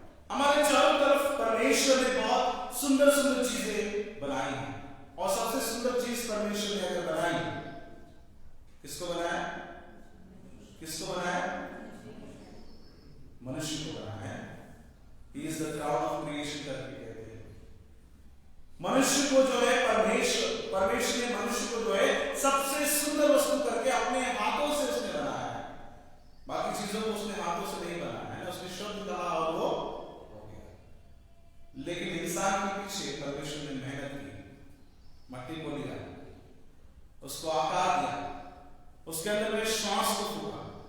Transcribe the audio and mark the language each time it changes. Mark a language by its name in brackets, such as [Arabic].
[Hindi] हमारे चारों तरफ परमेश्वर ने बहुत सुंदर सुंदर चीजें बनाई हैं, और सबसे सुंदर चीज परमेश्वर ने अगर बनाई, किसको बनाया, किसको बनाया, मनुष्य को बनाया है। [English] He is the crown of creation [Hindi] करके कहते हैं। मनुष्य को जो है परमेश्वर ने मनुष्य को जो है सबसे सुंदर वस्तु करके अपने हाथों से उसने बनाया है। बाकी चीजों को उसने हाथों से नहीं बनाया है, उसने शब्द कहा और वो हो गया। लेकिन इंसान के पीछे परमेश्वर ने मेहनत की, मट्टी को लिया, उसको आकार दिया, उसके अंदर में श्वास को फूका।